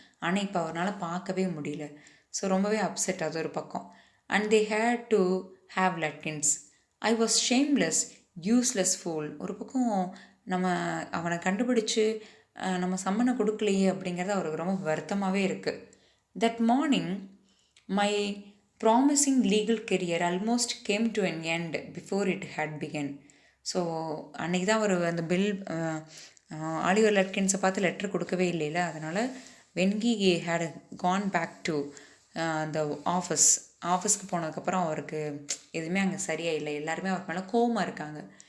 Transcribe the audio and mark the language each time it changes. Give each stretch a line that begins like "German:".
Tamil: ஆனால் இப்போ அவரால் பார்க்கவே முடியல. ஸோ ரொம்பவே அப்செட் அது ஒரு பக்கம்.
English: And they had to have latkins. I was shameless useless fool.
Tamil: ஒரு பக்கம் நம்ம அவனை கண்டுபிடிச்சி நம்ம சம்மனை கொடுக்கலையே அப்படிங்கிறது அவருக்கு ரொம்ப வருத்தமாகவே இருக்குது.
English: That morning my promising legal career almost came to an end before it had begun.
Tamil: So அன்றைக்கி தான் அவர் அந்த பில் ஆலிவர் லட்கின்ஸை பார்த்து லெட்டர் கொடுக்கவே இல்லைல்ல, அதனால்
English: when he had gone back to the
Tamil: ஆஃபீஸ்க்கு போனதுக்கப்புறம் அவருக்கு எதுவுமே அங்கே சரியாக இல்லை, எல்லாருமே அவர் மேலே கோவமாக இருக்காங்க.